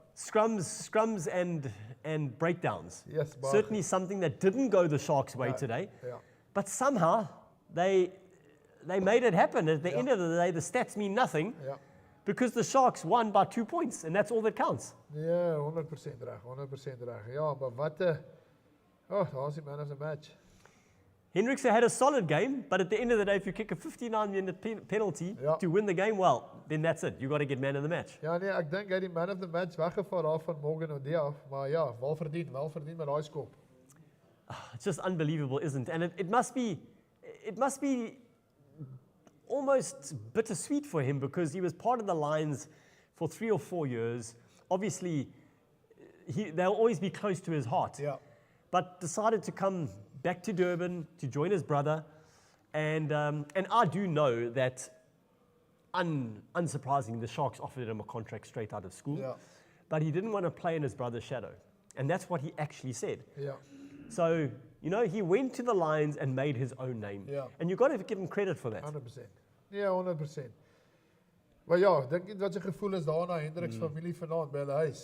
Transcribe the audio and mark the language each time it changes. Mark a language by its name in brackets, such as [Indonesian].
[English] Scrums and breakdowns. Yes, baie Certainly something that didn't go the Sharks' way today. [Afrikaans] Ja. [English] But somehow they made it happen. At the end of the day, the stats mean nothing [Afrikaans] Ja. [English] because the Sharks won by 2 points, and that's all that counts. [Afrikaans] Ja, 100% reg, 100% reg. Ja, maar wat 'n daar's die [English] man of the match. Hendrickse had a solid game, but at the end of the day, if you kick a 59-minute penalty [Afrikaans] Ja. [English] to win the game, well, then that's it. You got to get man of the match. [Afrikaans] Ja nee, ek dink hy het die [English] man of the match [Afrikaans] weggevaar daar van Morgan O'Dea af, maar ja, wel verdien met daai skop. [English] It's just unbelievable, isn't it? And it must be almost bittersweet for him because he was part of the Lions for 3 or 4 years. Obviously, they'll always be close to his heart. [Afrikaans] Ja. [English] But decided to come back to Durban to join his brother. And I do know that, unsurprisingly, the Sharks offered him a contract straight out of school. [Afrikaans] Ja. [English] But he didn't want to play in his brother's shadow. And that's what he actually said. [Afrikaans] Ja. [English] So, you know, he went to the Lions and made his own name. Yeah. And you've got to give him credit for that. 100%. Ja, 100%. [Afrikaans] Maar ja, dink jy wat sy gevoel is daar na Hendriks familie vanaand by hulle huis.